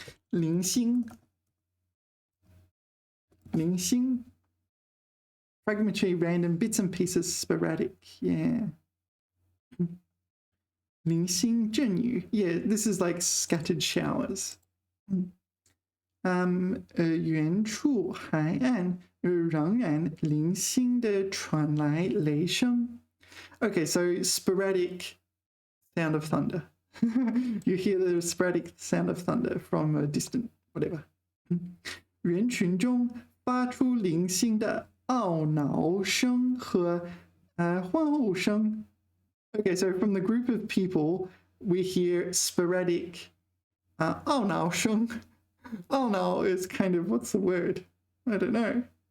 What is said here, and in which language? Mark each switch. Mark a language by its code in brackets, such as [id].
[en] 零星 fragmentary, random bits and pieces, sporadic. Yeah. [zh] 零星阵雨 [en] yeah, this is like scattered showers. [zh] 远处海岸仍然零星的传来雷声 [en] Okay, so sporadic sound of thunder. You hear the sporadic sound of thunder from a distant whatever. [zh] 人群中发出零星的懊恼声和欢呼声 [en] Okay, so from the group of people, we hear sporadic 懊恼声 Oh no, is kind of, what's the word? I don't know.